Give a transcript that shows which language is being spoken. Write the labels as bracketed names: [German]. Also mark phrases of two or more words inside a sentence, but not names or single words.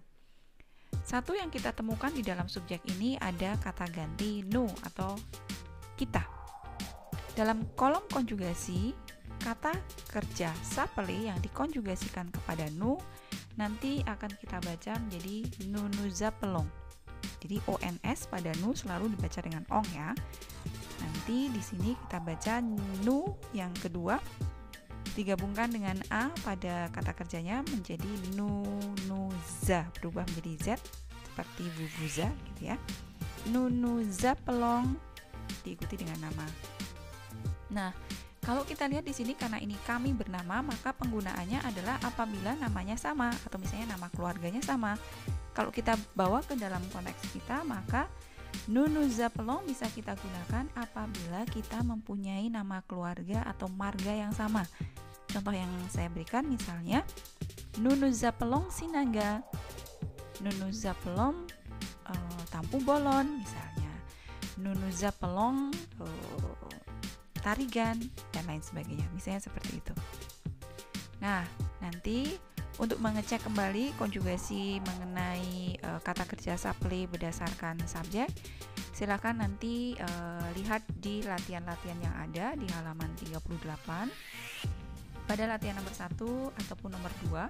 [Indonesian] Satu yang kita temukan di dalam subjek ini ada kata ganti nous atau kita. Dalam kolom konjugasi, kata kerja s'appeler yang dikonjugasikan kepada nous nanti akan kita baca menjadi [French] nous appelons. [Indonesian] Jadi ons pada nous selalu dibaca dengan ong ya. Nanti di sini kita baca nous yang kedua digabungkan dengan a pada kata kerjanya menjadi nous berubah menjadi z seperti vous gitu ya. [French] Nous appelons [Indonesian] diikuti dengan nama. Nah, kalau kita lihat di sini karena ini kami bernama, maka penggunaannya adalah apabila namanya sama atau misalnya nama keluarganya sama. Kalau kita bawa ke dalam konteks kita, maka [French] nous appelons [Indonesian] bisa kita gunakan apabila kita mempunyai nama keluarga atau marga yang sama. Contoh yang saya berikan misalnya, [French] nous appelons Sinaga, nous appelons Tampu Bolon [Indonesian] misalnya, [French] nous appelons Tarigan [Indonesian] dan lain sebagainya, misalnya seperti itu. Nah, nanti Untuk mengecek kembali konjugasi mengenai kata kerja supply berdasarkan subjek, silakan nanti lihat di latihan-latihan yang ada di halaman 38 pada latihan nomor 1 ataupun nomor 2.